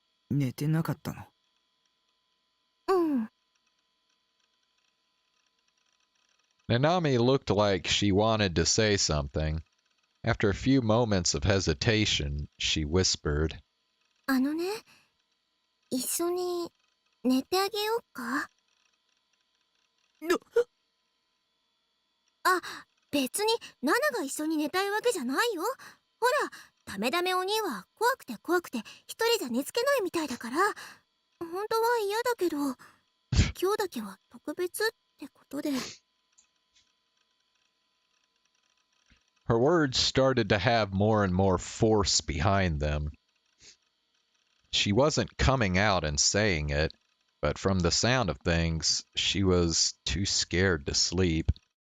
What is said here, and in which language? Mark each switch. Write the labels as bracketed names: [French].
[Japanese] 寝てなかったの？うん。 [English] Nanami looked like she wanted to say something. After a few moments of hesitation, she whispered, [Japanese] あのね、一緒に寝てあげようか？あ、別にナナが一緒に寝たいわけじゃないよ。ほら、ダメダメお兄は怖くて怖くて一人じゃ寝つけないみたいだから。本当は嫌だけど、今日だけは特別ってことで。 [English] Her words started to have more and more force behind them. She wasn't coming out and saying it, but from the sound of things, she was too scared to sleep.